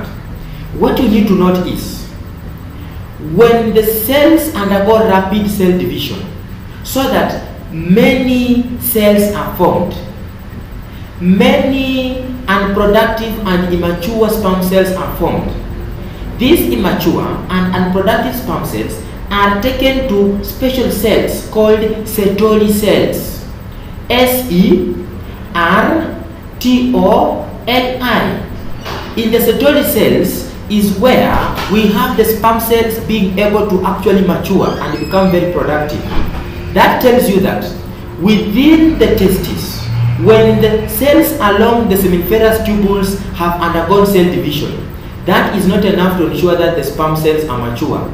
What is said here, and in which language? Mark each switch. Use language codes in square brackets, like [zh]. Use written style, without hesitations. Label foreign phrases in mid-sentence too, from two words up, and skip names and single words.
[en] What you need to note is, when the cells undergo rapid cell division, so that many cells are formed, many unproductive and immature sperm cells are formed. These immature and unproductive sperm cells are taken to special cells called Sertoli cells. S-E-R-T-O-L-I. In the Sertoli cells is where we have the sperm cells being able to actually mature and become very productive. That tells you that within the testis, When the cells along the seminiferous tubules have undergone cell division, that is not enough to ensure that the sperm cells are mature.